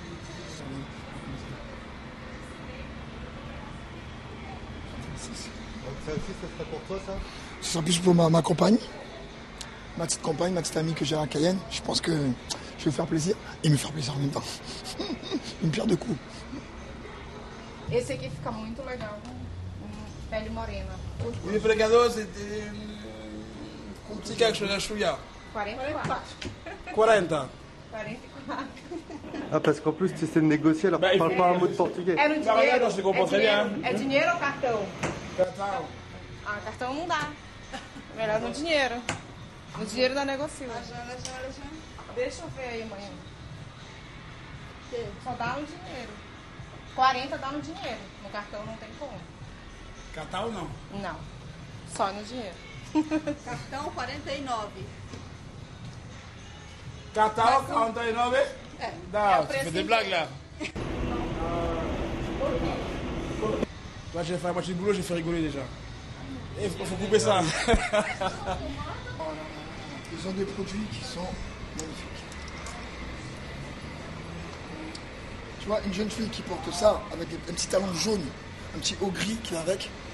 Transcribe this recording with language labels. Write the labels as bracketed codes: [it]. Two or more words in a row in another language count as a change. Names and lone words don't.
[fr] Donc ça aussi, ça serait pour toi, ça? Ce sera plus pour ma compagne, ma petite compagne, ma petite amie que j'ai à Cayenne. Je pense que je vais faire plaisir et me faire plaisir en même temps. Une pierre de coups. [pt] Esse aqui fica muito legal, pele morena. O empregador, c'était... Você quer que eu chouia? 44. 40. 44. [fr] Ah, parce qu'en plus, tu sais négocier, alors tu parles pas un mot de portugais. [pt] É no dinheiro? [fr] Je comprends très bien. [pt] É dinheiro ou cartão? Cartão. Ah, cartão não dá. Melhor no dinheiro. No dinheiro da negocia. Deixa eu ver aí, mãe. Só dá no dinheiro. 40 dá no dinheiro. No cartão não tem como. Cartão não? Não. Só no dinheiro. Cartão 49. Cartão 49? É. [fr] Non, tu fais des blagues là. Moi j'ai fait la moitié du boulot, j'ai fait rigoler déjà. Il faut couper ça. Ils ont des produits qui sont magnifiques. Tu vois, une jeune fille qui porte ça avec un petit talon jaune, un petit haut gris qui va avec.